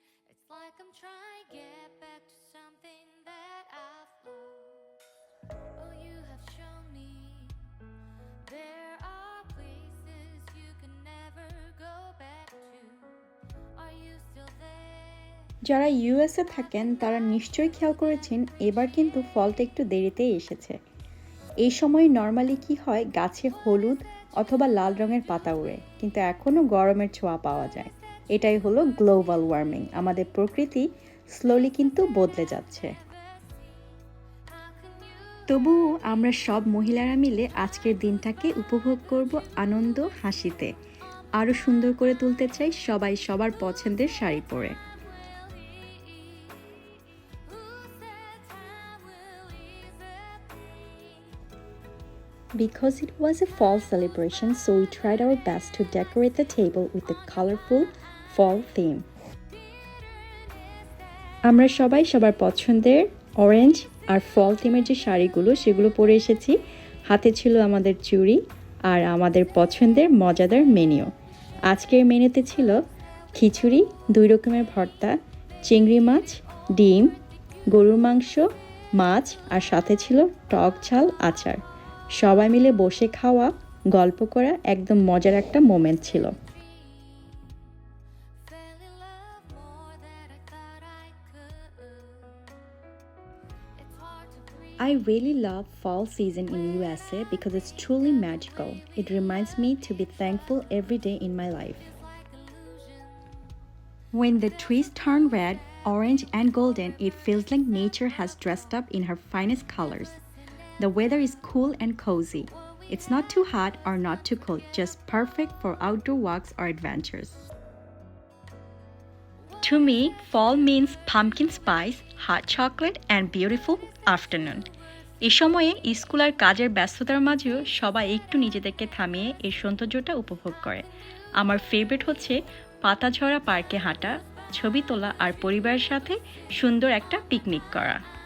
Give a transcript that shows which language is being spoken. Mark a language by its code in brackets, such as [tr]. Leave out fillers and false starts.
[en] It's like I'm trying to get back to something that I've lost. Oh, you have shown me there are places you can never go back to. Are you still there? [bn] যারা USA থাকেন তারা নিশ্চয়ই খেয়াল করেছেন এবার কিন্তু ফলটা একটু দেরিতেই এসেছে। এই সময় নর্মালি কি হয়, গাছে হলুদ অথবা লাল রঙের পাতা ওড়ে, কিন্তু এখনও গরমের ছোঁয়া পাওয়া যায়। এটাই হলো গ্লোবাল ওয়ার্মিং, আমাদের প্রকৃতি স্লোলি কিন্তু বদলে যাচ্ছে। তবুও আমরা সব মহিলারা মিলে আজকের দিনটাকে উপভোগ করব আনন্দ হাসিতে। আরও সুন্দর করে তুলতে চাই সবাই সবার পছন্দের শাড়ি পরে। [en] Because it was a fall celebration, so we tried our best to decorate the table with a colorful fall theme. [bn] আমরা সবাই সবার পছন্দের অরেঞ্জ আর ফল থিমের যে শাড়িগুলো সেগুলো পরে এসেছি। হাতে ছিল আমাদের চুড়ি আর আমাদের পছন্দের মজাদার মেনু। আজকের মেনুতে ছিল খিচুড়ি, 2 রকমের ভর্তা, চিংড়ি মাছ, ডিম, গরুর মাংস, মাছ আর সাথে ছিল টক ঝাল আচার। সবাই মিলে বসে খাওয়া, গল্প করা একদম মজার একটা মোমেন্ট ছিল। [en] Fell in love more than I thought I could. It's hard to breathe. I really love fall season in USA because it's truly magical. It reminds me to be thankful every day in my life. Like illusion. When the trees turn red, orange, and golden, it feels like nature has dressed up in her finest colors. The weather is cool and cozy. It's not too hot or not too cold, just perfect for outdoor walks or adventures. To me, fall means pumpkin spice, hot chocolate, and beautiful afternoon. [bn] এই সময়ে school আর কাজের ব্যস্ততার মাঝেও সবাই একটু নিজেদেরকে থামিয়ে এই সৌন্দর্যটা উপভোগ করে। আমার ফেভারিট হচ্ছে পাতাঝরা পার্কে হাঁটা, ছবি তোলা আর পরিবারের সাথে সুন্দর একটা পিকনিক করা।